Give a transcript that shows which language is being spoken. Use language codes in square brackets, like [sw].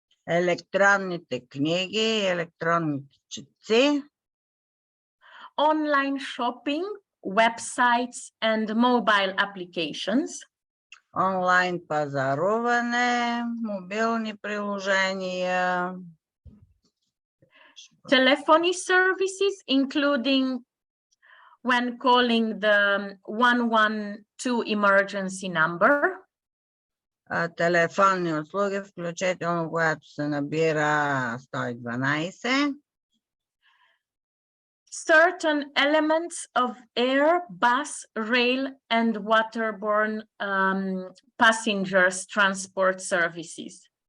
[bg] Електронните книги, електронните четци. [en] Online shopping, websites and mobile applications. [bg] онлайн пазаруване, мобилни приложения, [en] telephony services, including when calling the 112 emergency number. [bg] Телефонни услуги, включително когато се набира 112. [en] Certain elements of air, bus, rail, and waterborne passengers transport services.